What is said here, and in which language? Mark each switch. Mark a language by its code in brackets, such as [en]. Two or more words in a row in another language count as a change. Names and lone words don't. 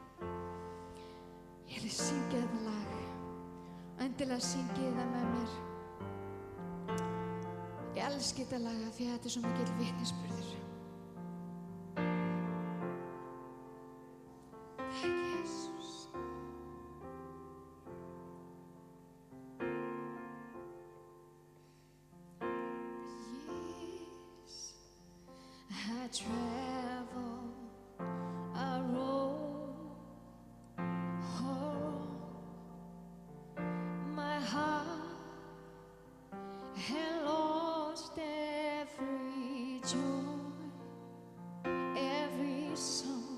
[is] Ég vil syngja þetta lag. Endilega syngið það með mér. Ég elski þetta lag af því að þetta er svo mikill vitnisburður. Takk, Jesus. [en] I travel a road, my heart had lost every joy, every song.